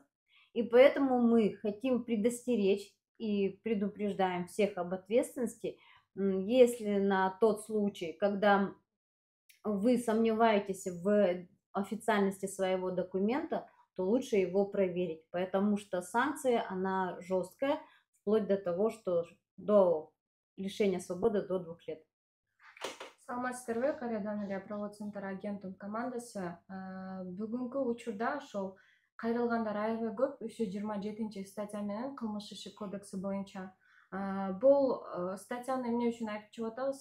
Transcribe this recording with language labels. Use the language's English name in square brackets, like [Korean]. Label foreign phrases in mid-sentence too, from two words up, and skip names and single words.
[Russian] И поэтому мы хотим предостеречь и предупреждаем всех об ответственности, если на тот случай, когда вы сомневаетесь в официальности своего документа, то лучше его проверить, потому что санкция, она жесткая, вплоть до того, что до лишения свободы до 2 лет. [Kyrgyz] Саламатсыздарбы, кайрадан эле [Russian] правовой центр [Kyrgyz] Агентум командасы. Бүгүнкү учурда ошол кайрылгандар аябай көп 327 статья менен кылмыш иши кодекси боюнча. Бул статьяны эмне үчүн айтып чыгып атабыз?